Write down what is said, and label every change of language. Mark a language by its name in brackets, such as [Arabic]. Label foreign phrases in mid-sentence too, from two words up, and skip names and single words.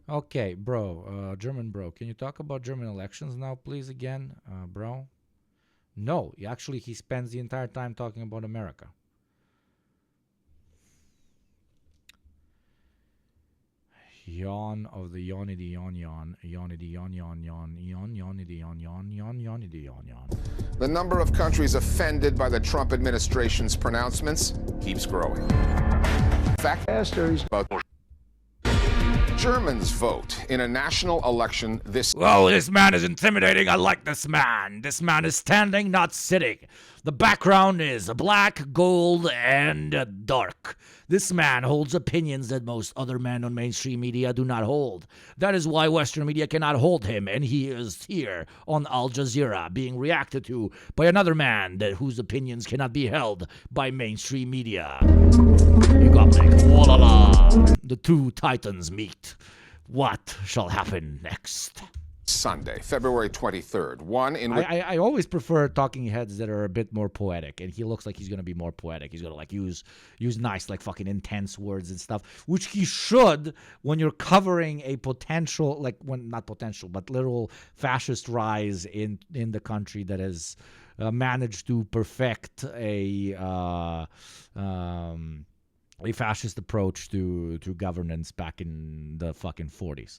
[English] Okay, bro, German bro. Can you talk about German elections now, please, again, bro? No, actually, he spends the entire time talking about America. Yawn of the yonity yon yon, yonity yon yon yon, yon yonity yon yon, yon yonity yon yon. The number of countries offended by the Trump administration's pronouncements keeps growing. Factors about Germans vote in a national election this... Whoa, this man is intimidating. I like this man. This man is standing, not sitting. The background is black, gold, and dark. This man holds opinions that most other men on mainstream media do not hold. That is why Western media cannot hold him, and he is here on Al Jazeera being reacted to by another man whose opinions cannot be held by mainstream media. Yugopnik, la la. The two titans meet. What shall happen next? Sunday, February 23rd. One in which I always prefer talking heads that are a bit more poetic, and he looks like he's gonna be more poetic. He's gonna like use nice, like fucking intense words and stuff, which he should when you're covering a potential, like when not potential, but literal fascist rise in the country that has managed to perfect a fascist approach to governance back in the fucking 40s.